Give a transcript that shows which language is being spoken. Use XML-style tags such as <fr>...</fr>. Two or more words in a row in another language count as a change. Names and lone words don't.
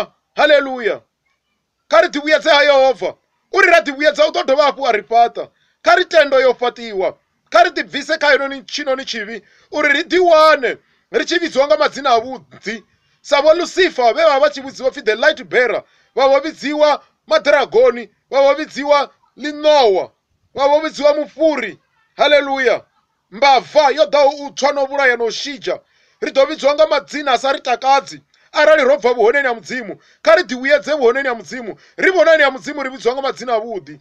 <ve>Haleluya. Kha ri ḓivhuyedze ha Yehova uri ra ḓivhuyedza u ḓo dovha hafhu a ri fhaṱa. Kha ri tendo yo fhaṱiwa, kha ri ḓibvise kha tshinoni tshivhi uri ri ḓiwane ri tshi vhidziwa nga madzina a vhuḓi sa vho Lucifer vhe vha vha tshi vhidziwa pfi</ve> <en>the light bearer,</en> <ve>vha vho vhidziwa madragoni, vha vho vhidziwa ḽinowa, vha vho vhidziwa mufhuri. Haleluya. Mbava yo ḓaho u tswa no vhulaya no shidzha, ri ḓo vhidziwa nga madzina a sa ri takadzi arali ro bva vhuhoneni ha mudzimu. Kha ri ḓivhuyedze vhuhoneni ha mudzimu, ri vhonani ha mudzimu ri vhidziwa nga madzina a vhuḓi.</ve>